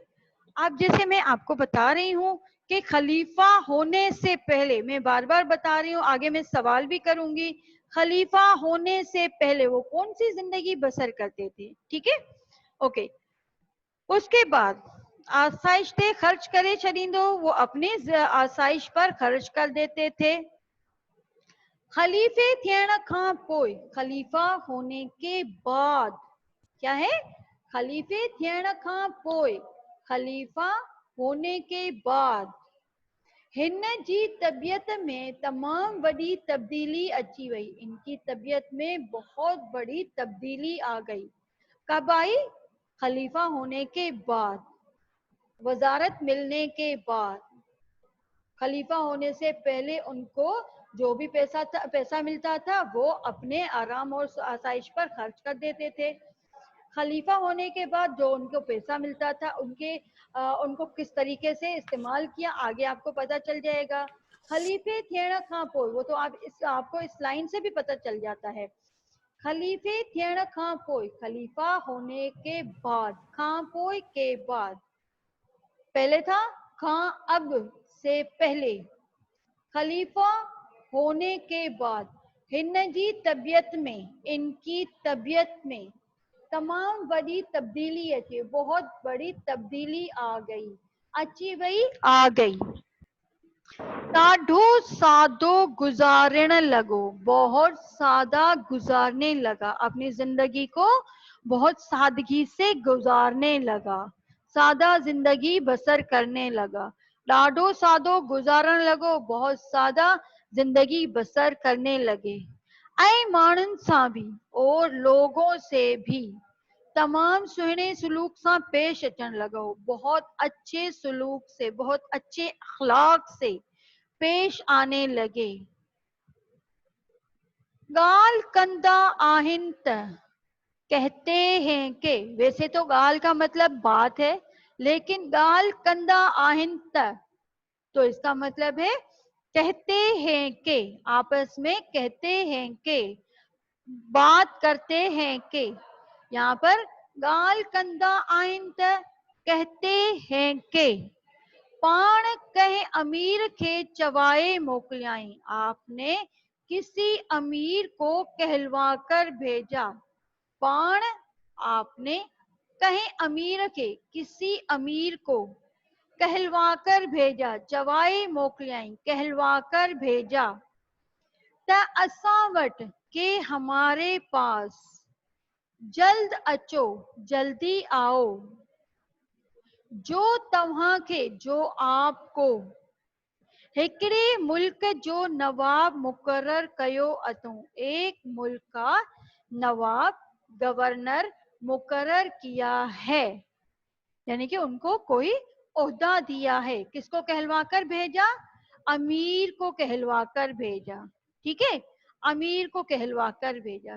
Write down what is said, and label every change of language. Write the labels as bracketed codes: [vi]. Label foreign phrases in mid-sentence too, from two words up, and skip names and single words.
[ur] اب جیسے میں آپ کو بتا رہی ہوں کہ خلیفہ ہونے سے پہلے، میں بار بار بتا رہی ہوں، آگے میں سوال بھی کروں گی، خلیفہ ہونے سے پہلے وہ کون سی زندگی بسر کرتے تھے. ٹھیک ہے. اوکے. اس کے بعد [sd] آسائش تے خرچ کرے چھڑیندو، [ur] وہ اپنے آسائش پر خرچ کر دیتے تھے. [sd] خلیفے थियण खां पोइ [ur] خلیفہ ہونے کے بعد کیا ہے؟ [sd] خلیفے थियण खां पोइ [ur] خلیفہ ہونے کے بعد [sd] ہن جی طبیعت میں تمام بڑی تبدیلی اچی وئی. [ur] ان کی طبیعت میں بہت بڑی تبدیلی آ گئی. کب آئی؟ خلیفہ ہونے کے بعد، وزارت ملنے کے بعد. خلیفہ ہونے سے پہلے ان کو جو بھی پیسہ ملتا تھا وہ اپنے آرام اور آسائش پر خرچ کر دیتے تھے. خلیفہ ہونے کے بعد جو ان کو پیسہ ملتا تھا ان کو کس طریقے سے استعمال کیا آگے آپ کو پتہ چل جائے گا. [sd] خلیفے थियण खां पोइ، [ur] وہ تو آپ کو اس لائن سے بھی پتہ چل جاتا ہے. [sd] خلیفے थियण खां पोइ [ur] خلیفہ ہونے کے بعد، [sd] खां पोइ [ur] کے بعد، پہلے تھا खां اب سے پہلے، خلیفہ ہونے کے بعد [sd] ہن جی طبیعت میں، [ur] ان کی طبیعت میں [sd] تمام بڑی تبدیلی اچی، [ur] بہت بڑی تبدیلی آ گئی. [sd] اچی وئی [ur] آ گئی. [sd] ڈاڈھو سادو گزارن لگو، [ur] بہت سادہ گزارنے لگا، اپنی زندگی کو بہت سادگی سے گزارنے لگا، سادہ زندگی بسر کرنے لگا. [sd] ڈاڈھو سادو گزارن لگو، [ur] بہت سادہ زندگی بسر کرنے لگے. [sd] ऐं माण्हुनि सां भी [ur] اور لوگوں سے بھی [sd] तमाम सुहिणे सलूक सां पेश अचण लॻो. [ur] بہت اچھے سلوک سے، بہت اچھے اخلاق سے پیش آنے لگے. [sd] गाल कंदा आहिनि त [ur] کہتے ہیں کہ، ویسے تو گال کا مطلب بات ہے لیکن [sd] गाल कंदा आहिनि त [ur] تو اس کا مطلب ہے کہتے ہیں کہ، آپس میں کہتے ہیں کہ، بات کرتے ہیں کہ. یہاں پر [sd] گال کندا آئین [ur] کہتے ہیں کہ [sd] पाण कहे अमीर के चवाए मोकलियाई, [ur] آپ نے کسی امیر کو کہلوا کر بھیجا. पाण आपने, [sd] कहे अमीर के [ur] کسی امیر کو کہلوا کر بھیجا, [sd] चवाए मोकलियाई [ur] کہلوا کر بھیجا. [sd] त असां वट के [ur] ہمارے پاس, [sd] जल्द अचो [ur] جلدی آؤ, [sd] जो तव्हां के [ur] جو آپ کو, [sd] हिकड़े मुल्क जो नवाब मुकर्रर कयो अथऊं, [ur] ایک ملک کا نواب گورنر مقرر کیا ہے، یعنی کہ ان کو کوئی عہدہ دیا ہے. کس کو کہلوا کر بھیجا؟ امیر کو کہلوا کر بھیجا. ٹھیک ہے، امیر کو کہلوا کر بھیجا.